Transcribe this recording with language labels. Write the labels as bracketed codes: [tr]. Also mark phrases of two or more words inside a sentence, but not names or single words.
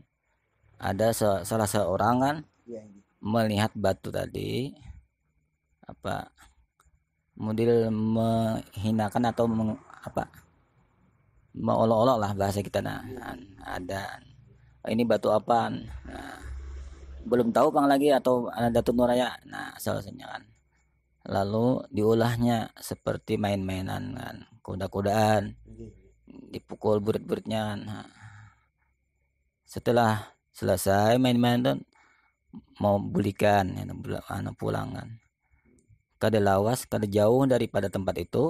[id] Ada salah seorang kan melihat batu tadi apa model menghinakan atau mengolok-olok lah bahasa kita. Ada ini batu apaan, belum tahu pang lagi atau Datu Nuraya, salahnya kan. Lalu diulahnya seperti main-mainan kan, kuda-kudaan, dipukul burit-buritnya kan. [bjn] Setelah selesai main-main tuh mau bulikan pulang kan, kada lawas, kada jauh daripada tempat itu.